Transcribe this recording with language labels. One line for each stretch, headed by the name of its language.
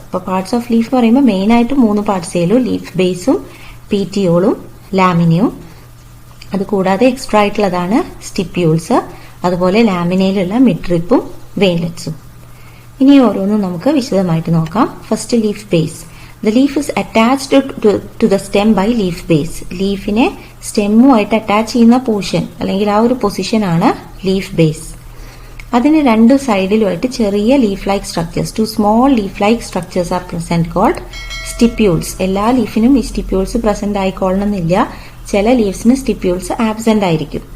Malayalam: അപ്പോൾ
English: parts of leaf
Malayalam: പറയുമ്പോൾ main ആയിട്ട് 3 പാർട്സേ ഉള്ളൂ. ലീഫ് ബേസും പീറ്റിയോളും ലാമിനയും. അതുകൂടാതെ എക്സ്ട്രാ ആയിട്ടുള്ളതാണ് സ്റ്റിപ്യൂൾസ്, അതുപോലെ ലാമിനയിലുള്ള മിഡ്രിപ്പും വെയിൻലെറ്റ്സും. ഇനി ഓരോന്നും നമുക്ക് വിശദമായിട്ട് നോക്കാം.
English: First leaf base. The leaf is attached to the stem by leaf base.
Malayalam: ലീഫിനെ സ്റ്റെമ്മുമായിട്ട് attach ചെയ്യുന്ന പോർഷൻ അല്ലെങ്കിൽ ആ ഒരു പൊസിഷൻ ആണ് ലീഫ് ബേസ്. അതിന് രണ്ട് സൈഡിലുമായിട്ട് ചെറിയ
English: Leaf like structures, 2 small leaf like structures are present called stipules.
Malayalam: എല്ലാ ലീഫിനും ഈ സ്റ്റിപ്യൂൾസ് പ്രസന്റ് ആയിക്കൊള്ളണമെന്നില്ല. ചില ലീവ്സിന് സ്റ്റിപ്യൂൾസ് ആബ്സെന്റ് ആയിരിക്കും.